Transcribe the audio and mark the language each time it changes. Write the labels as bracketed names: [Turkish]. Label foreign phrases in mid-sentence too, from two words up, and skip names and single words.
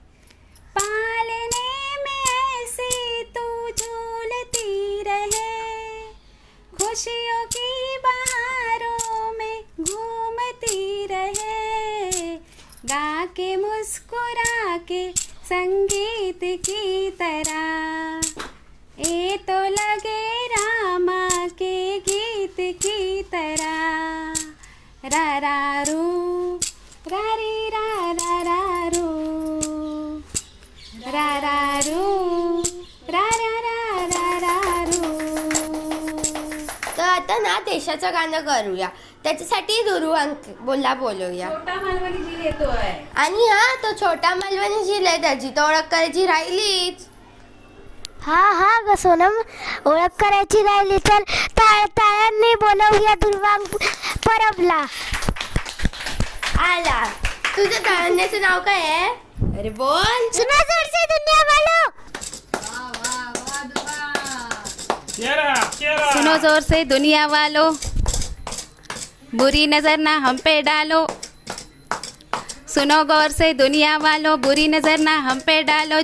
[Hindi] पालने में ऐसी तू झूलती रहे, खुशियों की बहारों में घूमती रहे. गा के मुस्कुरा के संगीत की तरह, ये तो लगे रामा के गीत की तरह. रा रा रू रा री रा रा रा रू, रा रा रू रा रा रा रा रा रू. [Marathi] तर आता ना देशाचं गाणं करूया. त्याच्यासाठी दुरू बोलूया. छोटा मालवणी जी येतोय. आणि हा तो छोटा मालवणी झील आहे, त्याची तो ओळख करायची राहिलीच. हा ग सोनम, ओळख करायची राहिली. तर टाळ्यांनी बोलवूया दुर्वांग परबला. आला. तुझं गाण्याचं नाव काय आहे? अरे बोल. [Hindi] सुना जोरसे दुनिया वालो. सुनो जोर से दुनिया वालों, बुरी नजर ना हम पे डालो. सुनो गौर से दुनिया वालों, बुरी नजर ना हम पे डालो.